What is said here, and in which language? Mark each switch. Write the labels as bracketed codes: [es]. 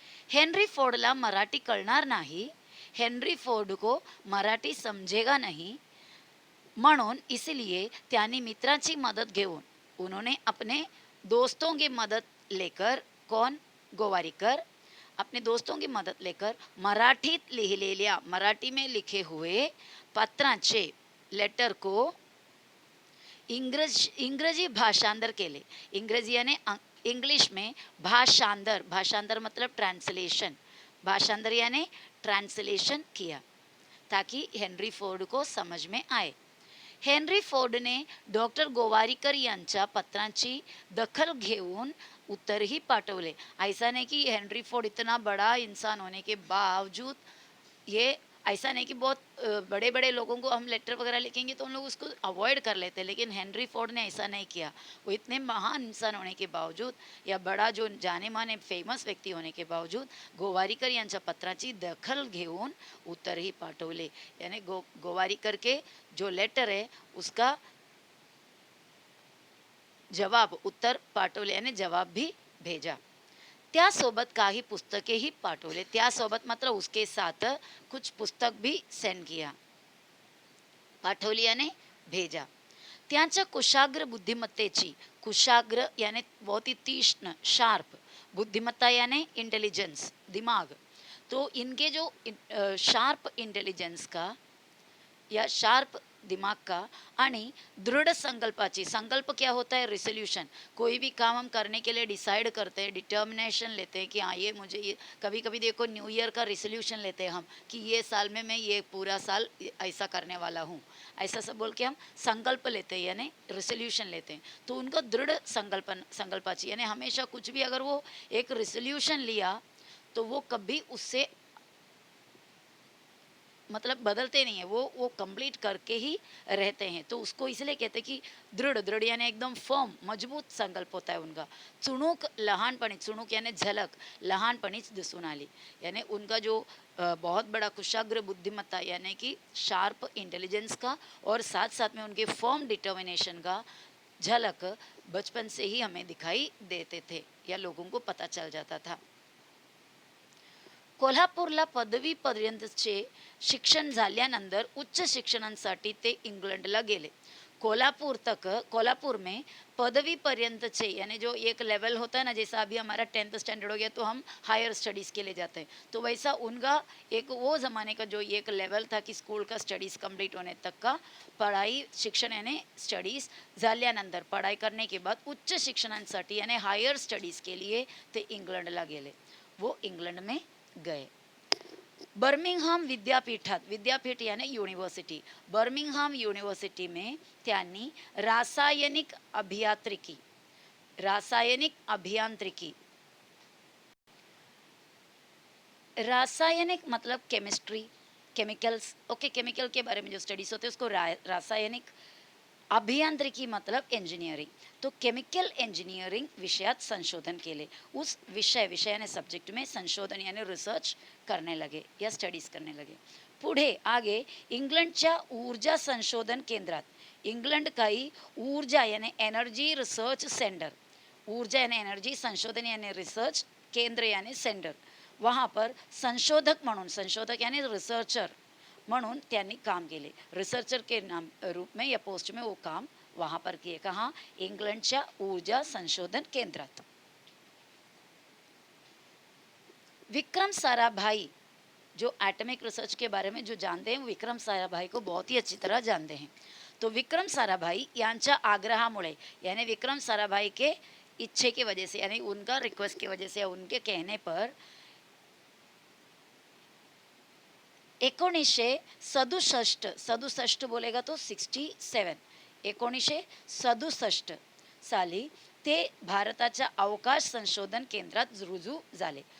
[mr] Henry फोर्डला Marathi कळणार [hi] नहीं, Henry Ford को मराठी समझेगा नहीं, [mr] म्हणून [hi] इसलिए [mr] त्यांनी मित्रांची मदत घेऊन, [hi] उन्होंने अपने दोस्तों की मदद लेकर, कौन, गोवारीकर, अपने दोस्तों की मदद लेकर [mr] मराठीत लिहिलेल्या, [hi] मराठी में लिखे हुए [mr] पत्रांचे, [hi] लेटर को [mr] इंग्रजी भाषांतर केले. [hi] इंग्रजी यानी इंग्लिश में भाषांतर, भाषांतर मतलब ट्रांसलेशन, भाषांतर यानी ट्रांसलेशन किया ताकि हेनरी फोर्ड को समझ में आए. [mr] हेनरी फोर्डने डॉक्टर गोवारीकर यांच्या पत्रांची दखल घेऊन उत्तरही पाठवले. [hi] ऐसा नहीं कि हेनरी फोर्ड इतना बड़ा इंसान होने के बावजूद, ये ऐसा नहीं कि बहुत बड़े बड़े लोगों को हम लेटर वगैरह लिखेंगे तो उन लोग उसको अवॉइड कर लेते हैं, लेकिन हेनरी फोर्ड ने ऐसा नहीं किया. वो इतने महान इंसान होने के बावजूद या बड़ा जो जाने माने फेमस व्यक्ती होने के बावजूद [mr] गोवारीकर यांच्या पत्राची दखल घेऊन उत्तरही पाठवले. [hi] यानी गोवारीकर के जो लेटर है उसका जवाब, [mr] उत्तर पाठवले [hi] यानी जवाब भी भेजा. [mr] त्यासोबत काही पुस्तकेही पाठवले. त्यासोबत मात्र [hi] उसके साथ कुछ पुस्तक भी सेंड किया, [mr] पाठवली [hi] यानी भेजा. [mr] त्यांच्या कुशाग्र बुद्धिमत्तेची, [hi] कुशाग्र यानी बहुत ही तीक्ष्ण शार्प, बुद्धिमत्ता यानी इंटेलिजेंस दिमाग, तो इनके जो शार्प इंटेलिजेंस का या शार्प दिमाग का [mr] आणि दृढ़ संकल्पाची, [hi] संकल्प क्या होता है, रिसोल्यूशन. कोई भी काम हम करने के लिए डिसाइड करते हैं, डिटर्मिनेशन लेते हैं कि हाँ ये मुझे ये, कभी कभी देखो न्यू ईयर का रिसोल्यूशन लेते हैं हम कि ये साल में मैं ये पूरा साल ऐसा करने वाला हूँ, ऐसा सब बोल के हम संकल्प लेते हैं यानी रिसोल्यूशन लेते हैं. तो उनको [mr] दृढ़ संकल्पाची [hi] यानी हमेशा कुछ भी अगर वो एक रिसोल्यूशन लिया तो वो कभी उससे मतलब बदलते नहीं है, वो कंप्लीट करके ही रहते हैं. तो उसको इसलिए कहते हैं कि दृढ़, दृढ़ यानी एकदम फर्म मजबूत संकल्प होता है उनका. [mr] चुणूक लहानपणी, चुणूक [hi] यानी झलक [mr] लहानपणीच दिसून आली. [hi] यानी उनका जो बहुत बड़ा कुशाग्र बुद्धिमत्ता यानी कि शार्प इंटेलिजेंस का और साथ साथ में उनके फर्म डिटर्मिनेशन का झलक बचपन से ही हमें दिखाई देते थे या लोगों को पता चल जाता था. [mr] कोल्हापूरला पदवीपर्यंतचे शिक्षण झाल्यानंतर उच्च शिक्षणासाठी ते इंग्लंडला गेले. [hi] कोल्हापुर में [mr] पदवी पर्यंतचे [hi] यानी जो एक लेवल होता है ना, जैसा अभी हमारा 10th स्टैंडर्ड हो गया तो हम हायर स्टडीज़ के लिए जाते हैं, तो वैसा उनका एक वो ज़माने का जो एक लेवल था कि स्कूल का स्टडीज़ कंप्लीट होने तक का पढ़ाई शिक्षण यानी स्टडीज़ [mr] झाल्यानंतर [hi] पढ़ाई करने के बाद [mr] उच्च शिक्षणांसाठी [hi] यानी हायर स्टडीज़ के लिए [mr] ते इंग्लंडला गेले. [hi] वो इंग्लंड में गए. [mr] बर्मिंगहम विद्यापीठात, [hi] विद्यापीठ यानी यूनिवर्सिटी, बर्मिंगहम यूनिवर्सिटी में [mr] त्यांनी रासायनिक अभियांत्रिकी, [hi] रासायनिक मतलब केमिस्ट्री, केमिकल्स, ओके, केमिकल के बारे में जो स्टडीज होते हैं उसको रासायनिक, अभियांत्रिकी मतलब इंजिनियरिंग. [mr] तो केमिकल इंजिनियरिंग विषयात संशोधन केले. [hi] उस विषय यानी सब्जेक्ट में संशोधन यानी रिसर्च करने लगे या स्टडीज करने लगे. [mr] पुढे [hi] आगे [mr] इंग्लंडच्या ऊर्जा संशोधन केंद्रात, इंग्लंड काही [hi] ऊर्जा यानी एनर्जी रिसर्च सेंटर, ऊर्जा यानी एनर्जी, संशोधन यानी रिसर्च, केंद्र यानी सेंटर, वहाँ पर [mr] संशोधक म्हणून, [hi] संशोधक यानी रिसर्चर [mr] म्हणून त्यांनी काम केले. [hi] रिसर्चर के नाम रूप में या पोस्ट में वो काम वहाँ पर किए. कहाँ, [mr] इंग्लंडच्या ऊर्जा संशोधन केंद्रात. [hi] विक्रम साराभाई जो एटॉमिक रिसर्च के बारे में जो जानते हैं, विक्रम साराभाई को बहुत ही अच्छी तरह जानते हैं. तो विक्रम साराभाई [mr] यांच्या आग्रहामुळे [hi] यानी विक्रम साराभाई के इच्छे की वजह से यानी उनका रिक्वेस्ट की वजह से या उनके कहने पर 1967 बोलेगा तो 67, [mr] 1967 साली ते भारताच्या अवकाश संशोधन केंद्रात रुजू झाले.